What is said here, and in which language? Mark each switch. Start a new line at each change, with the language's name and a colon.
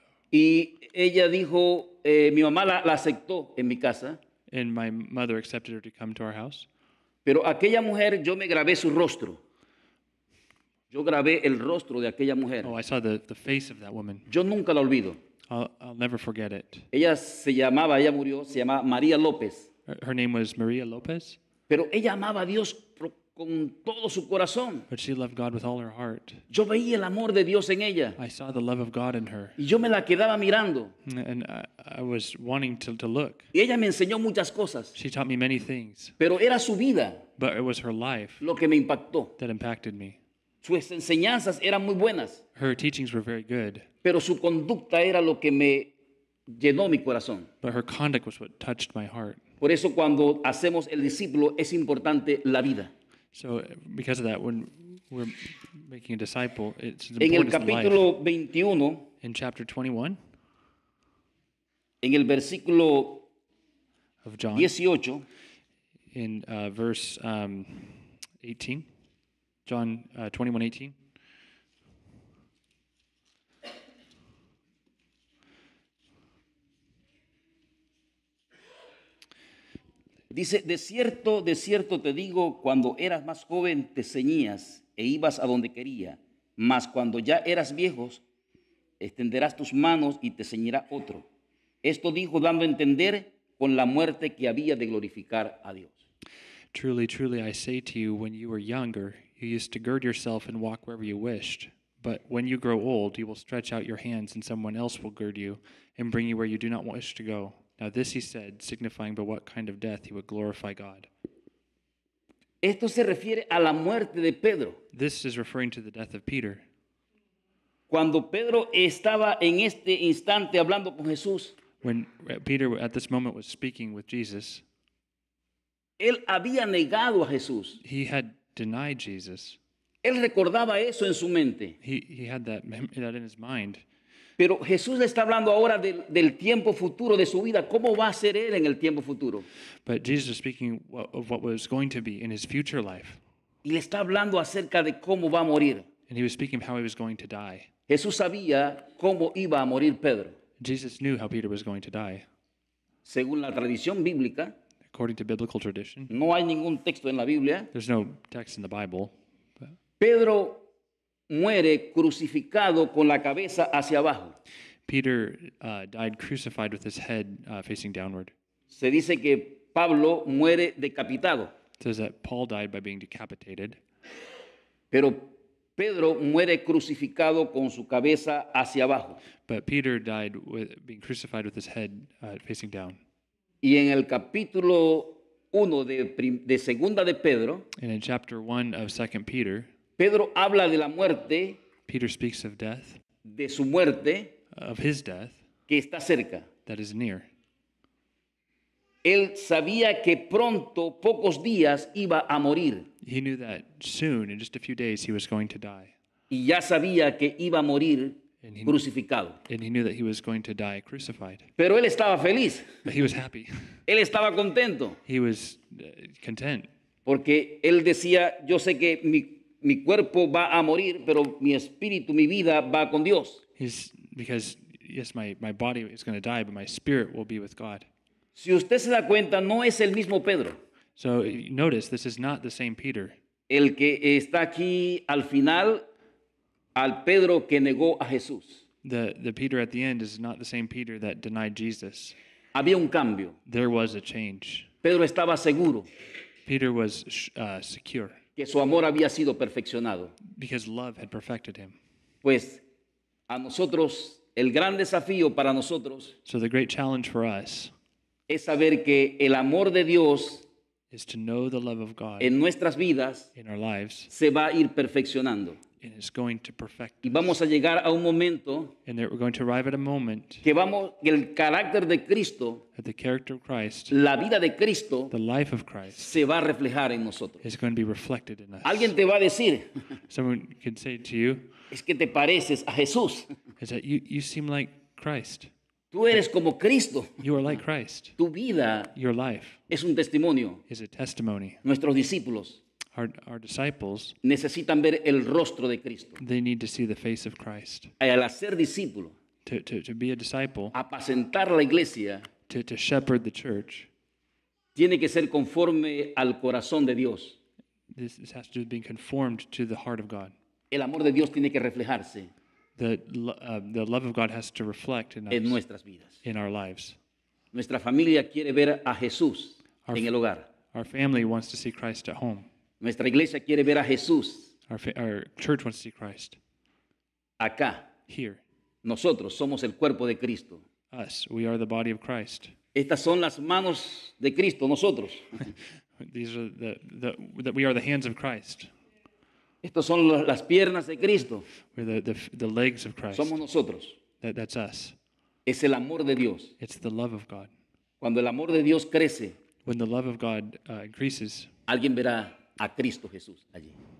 Spanish: Y ella dijo, mi mamá la aceptó en mi casa,
English: And my mother accepted her to come to our house.
Spanish: pero aquella mujer, yo me grabé su rostro. Yo grabé el rostro de aquella mujer.
English: Oh, I saw the face of that woman.
Spanish: Yo nunca la olvido.
English: I'll never forget it.
Spanish: Ella murió, se llamaba María López.
English: Her name was Maria Lopez,
Spanish: Pero ella amaba a Dios con todo su corazón.
English: but she loved God with all her heart.
Spanish: Yo veía el amor de Dios en ella.
English: I saw the love of God in her,
Spanish: Y yo me la quedaba mirando.
English: and I was wanting to look.
Spanish: Y ella me enseñó muchas cosas.
English: She taught me many things,
Spanish: Pero era su vida
English: but it was her life
Spanish: lo que me impactó.
English: that impacted me.
Spanish: Sus enseñanzas eran muy buenas,
English: Her teachings were very good,
Spanish: pero su conducta era lo que me llenó mi corazón.
English: but her conduct was what touched my heart.
Spanish: Por eso cuando hacemos el discípulo es importante la vida.
English: So because of that, when we're making a disciple, it's
Spanish: En el
English: important life.
Spanish: capítulo 21,
English: In chapter 21
Spanish: en el versículo
English: of John,
Spanish: 18,
English: in verse 18, John 21:18.
Spanish: dice, de cierto te digo, cuando eras más joven te ceñías e ibas a donde quería, mas cuando ya eras viejos, extenderás tus manos y te ceñirá otro. Esto dijo dando a entender con la muerte que había de glorificar a Dios.
English: Truly, truly, I say to you, when you were younger, you used to gird yourself and walk wherever you wished. But when you grow old, you will stretch out your hands, and someone else will gird you and bring you where you do not wish to go. Now this he said, signifying by what kind of death he would glorify God.
Spanish: Esto se refiere a la muerte de Pedro.
English: This is referring to the death of Peter.
Spanish: Cuando Pedro estaba en este instante hablando con Jesús,
English: When Peter at this moment was speaking with Jesus,
Spanish: él había negado a Jesús.
English: he had denied Jesus.
Spanish: Él recordaba eso en su mente.
English: He had that in his mind.
Spanish: Pero Jesús le está hablando ahora del tiempo futuro de su vida. ¿Cómo va a ser él en el tiempo futuro?
English: But Jesus is speaking of what was going to be in his future life.
Spanish: Y le está hablando acerca de cómo va a morir.
English: And he was speaking of how he was going to die.
Spanish: Jesús sabía cómo iba a morir Pedro.
English: Jesus knew how Peter was going to die.
Spanish: Según la tradición bíblica,
English: According to biblical tradition,
Spanish: no hay ningún texto en la Biblia.
English: there's no text in the Bible.
Spanish: Pedro muere crucificado con la cabeza hacia abajo.
English: Peter died crucified with his head facing downward.
Spanish: Se dice que Pablo muere decapitado,
English: It says that Paul died by being decapitated,
Spanish: pero Pedro muere crucificado con su cabeza hacia abajo.
English: but Peter died with being crucified with his head facing down.
Spanish: Y en el capítulo 1 de segunda de Pedro,
English: And in chapter 1 of 2 Peter,
Spanish: Pedro habla de la muerte,
English: Peter speaks of death,
Spanish: de su muerte
English: of his death
Spanish: que está cerca.
English: that is near.
Spanish: Él sabía que pronto, pocos días, iba a morir.
English: He knew that soon, in just a few days, he was going to die.
Spanish: Y ya sabía que iba a morir
English: And he,
Spanish: crucificado.
English: and he knew that he was going to die crucified.
Spanish: Pero él estaba feliz.
English: But he was happy.
Spanish: Él estaba contento.
English: He was content.
Spanish: Porque él decía, yo sé que mi cuerpo va a morir, pero mi espíritu, mi vida va con Dios.
English: Because, yes, my body is going to die, but my spirit will be with God.
Spanish: Si usted se da cuenta, no es el mismo Pedro.
English: So notice, this is not the same Peter.
Spanish: El que está aquí al final, al Pedro que negó a Jesús.
English: The Peter at the end is not the same Peter that denied Jesus.
Spanish: Había un cambio.
English: There was a change.
Spanish: Pedro estaba seguro
English: Peter was secure
Spanish: que su amor había sido perfeccionado.
English: because love had perfected him.
Spanish: Pues a nosotros, el gran desafío para nosotros
English: So the great challenge for us
Spanish: es saber que el amor de Dios
English: is to know the love of God
Spanish: en nuestras vidas
English: in our lives,
Spanish: se va a ir perfeccionando.
English: and it's going to perfect
Spanish: Y
English: us.
Spanish: vamos a llegar a un momento
English: And that we're going to arrive at a moment
Spanish: que el carácter de Cristo,
English: that the character of Christ,
Spanish: la vida de Cristo,
English: the life of Christ,
Spanish: se va a reflejar en nosotros.
English: is going to be reflected in us.
Spanish: Alguien te va a decir,
English: Someone could say to you,
Spanish: es que te pareces a Jesús.
English: is that you seem like Christ.
Spanish: Tú eres como Cristo.
English: You are like Christ.
Spanish: Tu vida
English: Your life
Spanish: es un testimonio.
English: is a testimony.
Spanish: Nuestros discípulos
English: Our disciples,
Spanish: necesitan ver el rostro de Cristo.
English: they need to see the face of Christ.
Spanish: Al hacer discípulo,
English: To be a disciple,
Spanish: apacentar la iglesia,
English: to shepherd the church,
Spanish: tiene que ser conforme al corazón de Dios.
English: this has to do with being conformed to the heart of God.
Spanish: El amor de Dios tiene que reflejarse
English: The love of God has to reflect in
Spanish: en
English: us,
Spanish: nuestras vidas.
English: in our lives.
Spanish: Nuestra familia quiere ver a Jesús en el hogar.
English: Our family wants to see Christ at home.
Spanish: Nuestra iglesia quiere ver a Jesús
English: Our church wants to see Christ
Spanish: acá.
English: here.
Spanish: Nosotros somos el cuerpo de Cristo.
English: Us, we are the body of Christ.
Spanish: Estas son las manos de Cristo, nosotros.
English: These are that we are the hands of Christ.
Spanish: Estas son las piernas de Cristo.
English: We're the legs of Christ.
Spanish: Somos nosotros.
English: That's us.
Spanish: Es el amor de Dios.
English: It's the love of God.
Spanish: Cuando el amor de Dios crece,
English: When the love of God increases,
Spanish: alguien verá a Cristo Jesús allí.